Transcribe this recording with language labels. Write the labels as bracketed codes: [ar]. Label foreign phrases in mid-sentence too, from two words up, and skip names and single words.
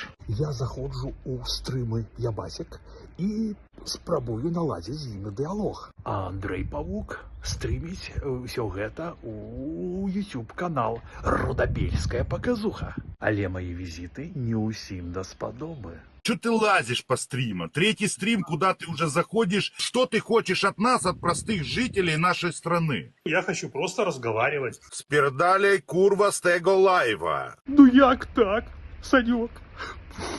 [be] Я заходжу ў стрымы ябасек і спрабую наладзіць з імі дыялог. А Андрэй Павук стрыміць ўсё гэта ў YouTube-канал «Рудабельская показуха». Але мои визиты не усім даспадобы. [ru] Че ты лазишь по стримам? Третий стрим, куда ты уже заходишь. Что ты хочешь от нас, от простых жителей нашей страны? Я хочу просто разговаривать. [pl] Спердаляй, курва, с tego лайва. [be] Ну як так, Санек?